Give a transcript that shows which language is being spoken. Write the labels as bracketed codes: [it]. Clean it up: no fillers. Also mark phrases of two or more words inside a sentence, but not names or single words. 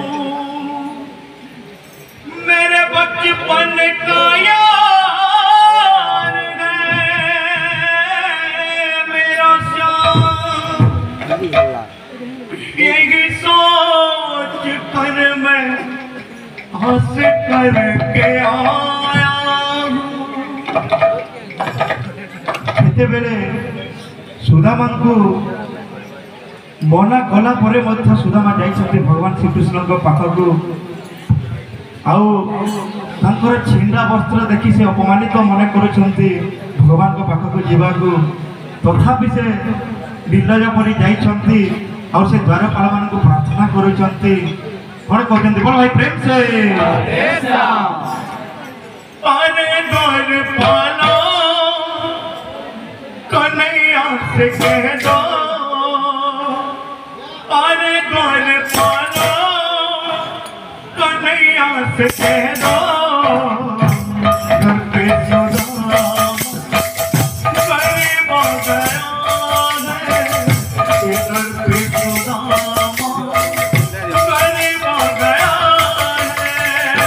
[hi] मेरे बचपन का यार है मेरा श्याम यही सोच कर मैं हंस करके आया [or] ସେତେବେଳେ ସୁଦାମାଙ୍କୁ ମନା କଲା ପରେ ମଧ୍ୟ ସୁଦାମା ଯାଇଛନ୍ତି ଭଗବାନ ଶ୍ରୀକୃଷ୍ଣଙ୍କ ପାଖକୁ ଆଉ ତାଙ୍କର ଛିଣ୍ଡା ବସ୍ତ୍ର ଦେଖି ସେ ଅପମାନିତ ମନେ କରୁଛନ୍ତି ଭଗବାନଙ୍କ ପାଖକୁ ଯିବାକୁ ତଥାପି ସେ ନିର୍ଲଜ ପରି ଯାଇଛନ୍ତି ଆଉ ସେ ଦ୍ୱାରପାଳମାନଙ୍କୁ ପ୍ରାର୍ଥନା କରୁଛନ୍ତି କଣ କହୁଛନ୍ତି [hi] बोल भाई प्रेम से अरे द्वारपालो कन्हैया से कह दो अरे द्वारपालो कन्हैया से कह दो घर पे सुदाम गरीब हो गया है घर पे सुदाम गरीब हो गया है